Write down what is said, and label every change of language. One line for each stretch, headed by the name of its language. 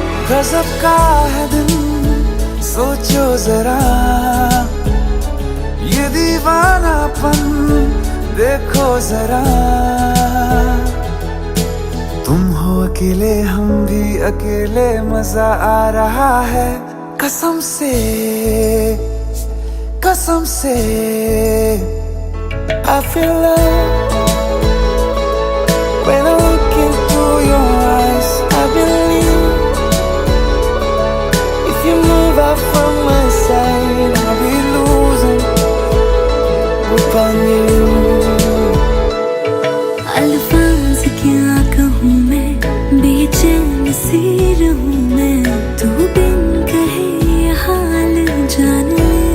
Hindi: गजब का है दिन सोचो जरा, ये दीवानापन देखो जरा। तुम हो अकेले हम भी अकेले, मजा आ रहा है कसम से कसम से।
English: I feel love when I look into your eyes. I believe if you move out from my side, I'll be losing grip on you.
Hindi: अल्फाज क्या कहूँ मैं, बेचैन सी रहूँ मैं, तू बिन कहे ये हाल जान ले।